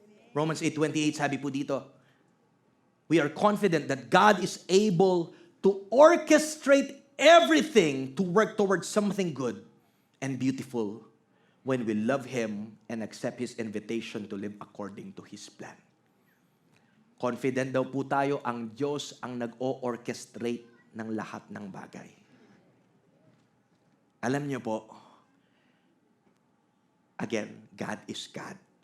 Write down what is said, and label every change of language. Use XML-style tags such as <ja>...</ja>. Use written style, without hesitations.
<en>Romans 8:28,</en> <tl>sabi po dito,</tl> <en>we are confident that God is able to orchestrate everything to work towards something good and beautiful when we love Him and accept His invitation to live according to His plan.</en> <tl>Confident daw po tayo, ang Diyos ang nag-o-orchestrate ng lahat ng bagay. Alam niyo po,</tl> <en>again, God is God.</en>